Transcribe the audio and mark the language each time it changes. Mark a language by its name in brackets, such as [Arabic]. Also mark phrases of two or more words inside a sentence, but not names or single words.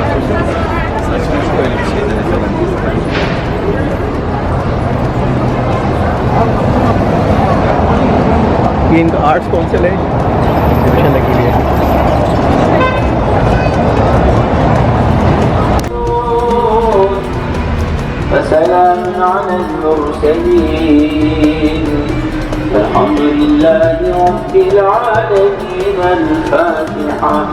[Turkish] Saçma böyle bir şeylere falan. [Hindi] ये इनका [English] arts council [Hindi] है, एग्जीबिशन लगी हुई है। [Arabic] وسلام على المرسلين والحمد لله رب العالمين. الفاتحة.